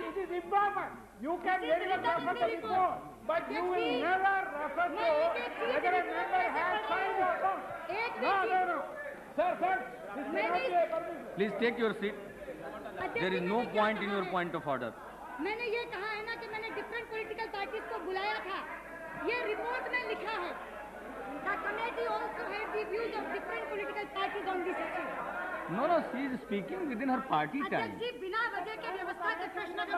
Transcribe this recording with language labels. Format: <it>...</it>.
<en>It is improper. You can very well refer to the report, but you will</en> <hi>Adhyaksh ji,</hi> <en>never refer to whether a member has signed or not. No. Sir, this may not be a permission. Please take your seat. There is no point in your point of order.</en> <hi>मैंने ये कहा है ना कि मैंने different political parties को बुलाया था, ये रिपोर्ट में लिखा है।</hi> <en>The committee also had the views of different political parties on this issue. No, she is speaking within her party time.</en> <hi>अध्यक्ष जी, बिना वजह के व्यवस्था के प्रश्न अगर</hi>